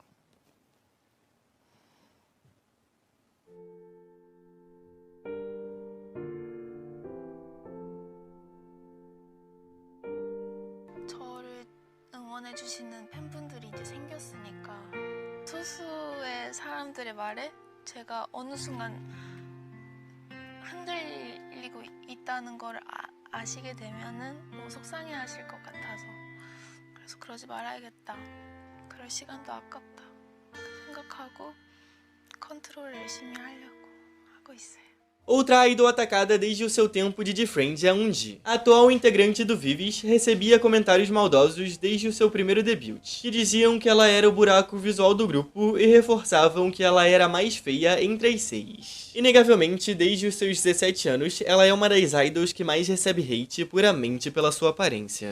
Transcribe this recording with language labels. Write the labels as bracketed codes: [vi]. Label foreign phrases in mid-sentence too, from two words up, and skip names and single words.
[ko] 저를 응원해주시는 팬분들이 이제 생겼으니까 소수의 사람들의 말에 제가 어느 순간 흔들리고 있다는 걸 아시게 되면은 너무 속상해하실 것 같아서 그래서 그러지 말아야겠다. 그럴 시간도 아깝다. 생각하고 컨트롤을 열심히 하려고 하고 있어요. [pt] Outra idol atacada desde o seu tempo de Friends é a Eunji. A atual integrante do Vivis recebia comentários maldosos desde o seu primeiro debut, que diziam que ela era o buraco visual do grupo e reforçavam que ela era a mais feia entre as 6. Inegavelmente, desde os seus 17 anos, ela é uma das idols que mais recebe hate puramente pela sua aparência.